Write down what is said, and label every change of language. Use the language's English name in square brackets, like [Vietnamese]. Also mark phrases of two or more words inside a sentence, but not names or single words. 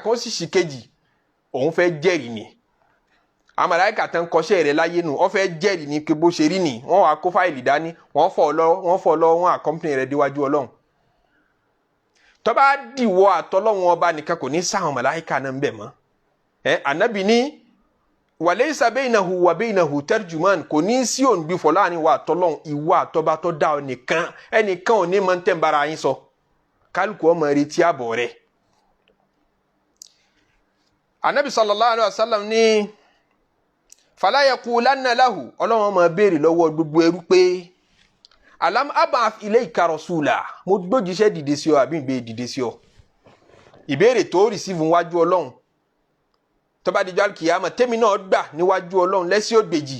[Yoruba] kan sì sì kejì òun fẹ́ jẹ́rìí ni àwọn màláìkà tán kọṣẹ́ rẹ̀ láyé nù wọ́n fẹ́ jẹ́rìí ni pé bó ṣe rí ni wọ́n wá kó fáìlì dání wọ́n fọ́ lọ wọ́n accompany rẹ̀ déwájú ọlọ́run tó bá dìwọ́ àtọ́lọ́wọ́n ọba nìkan kò ní sáwọn màláíkà náà ń bẹ̀ mọ́ ànábì ní [Arabic] وليس بينه وبينه ترجمان [Yoruba] kò ní sí òǹgbìfọ̀ láàrin wa àtọ́lọ́wọ́n ìwọ àtọ́ba tó dá ọ nìkan ẹnìkan ò ní mọ̀ ń tẹ́ǹbara yín sọ kálukú ọmọ retí àbọ̀ rẹ̀ ànábì [Arabic] صلى الله عليه وسلم [Yoruba] ní [Arabic] فليقولن له [Yoruba] ọlọ́wọ́n máa béèrè lọ́wọ́ gbogbo ẹrú pé [Arabic] ألم أبعث إليك رسولا [Yoruba] mo gbójíṣẹ́ dìde sí ọ àbí ìgbé dìde sí ọ ìbéèrè tó receive níwájú ọlọ́run tó bá dijọ́ alkiyama tèmi náà gbà níwájú ọlọ́run lẹ́sí ògbèjì